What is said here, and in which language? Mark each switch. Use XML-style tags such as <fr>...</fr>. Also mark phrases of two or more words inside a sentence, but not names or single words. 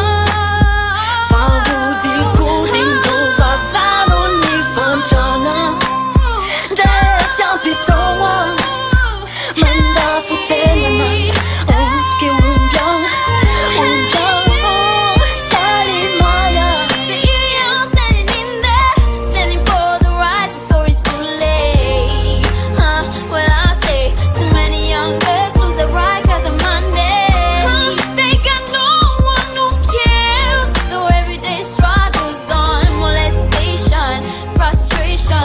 <mg>Fa hodikodindrô vaza no mivandragna. Ndre tsy ampitôgna mandafo tegna. Ke ombiagna Salimay.</mg> <en>Standing in there, standing for the right before it's too late. Well, I say too many young girls lose their right 'cause of money. They got no one who cares. Though everyday struggles on molestation, frustration.</en>